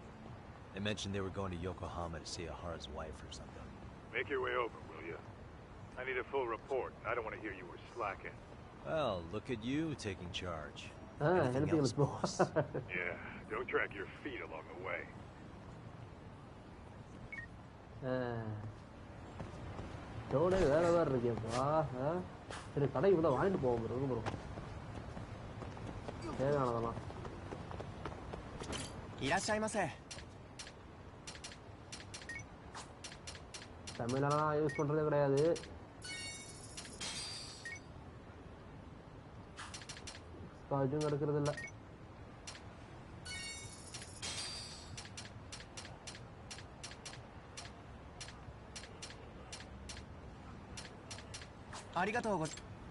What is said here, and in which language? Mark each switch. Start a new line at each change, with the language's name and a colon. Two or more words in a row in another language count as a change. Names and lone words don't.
English: They mentioned they were going to Yokohama to see Ahara's wife or something. Make your way over, will you? I need a full report. I don't want to hear you were slacking. Well, look at you taking charge. Anything else, boss? Yeah, don't drag your feet along the way.
Tamil: டோனே வேற வேற இருக்கேப்பா சரி கடைக்கு கூட வாங்கிட்டு போவோம்
English: bro bro
Tamil: தேவையானதெல்லாம்
Japanese: いらっしゃいませ
Tamil: தமிழெல்லாம் யூஸ் பண்றதே கிடையாது காஜும் எடுக்கிறது இல்லை
Japanese: ありがとうござ